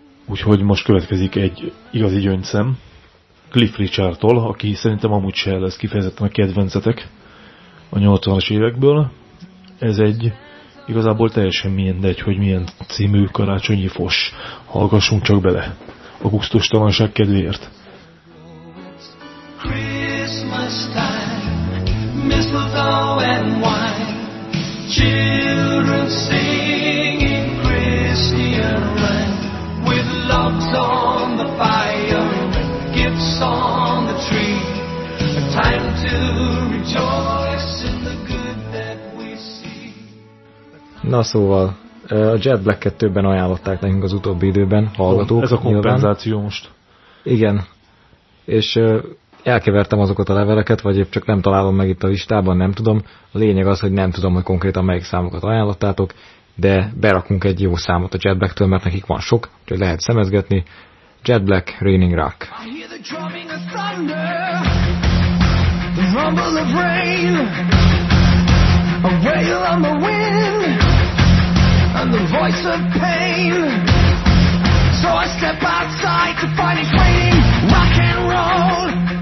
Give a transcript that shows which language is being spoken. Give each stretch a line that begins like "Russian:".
Hungarian: Úgyhogy most következik egy igazi gyöngyszem Cliff Richardtól, aki szerintem amúgy se lesz kifejezetten a kedvencetek a 80-as évekből. Ez egy... Igazából teljesen mindegy, hogy milyen című karácsonyi fos. Hallgassunk csak bele. A gusztustalanság kedvéért.
English: Christmas time, mistletoe and wine, children singing Christian rhyme, with logs on the fire, gifts on the tree, a time to rejoice in the good that we see.
Hungarian: Na szóval, a Jet Black-et többen ajánlották nekünk az utóbbi időben, hallgatók. Ez a kompenzáció nyilván. Most. Igen. És elkevertem azokat a leveleket, vagy épp csak nem találom meg itt a listában, nem tudom. A lényeg az, hogy nem tudom, hogy konkrétan melyik számokat ajánlottátok, de berakunk egy jó számot a Jet Blacktől, mert nekik van sok, úgyhogy lehet szemezgetni. Jet Black, Raining Rock.
English: Rumble of rain, a wail on the wind, and the voice of pain. So I step outside to find it's raining rock and roll.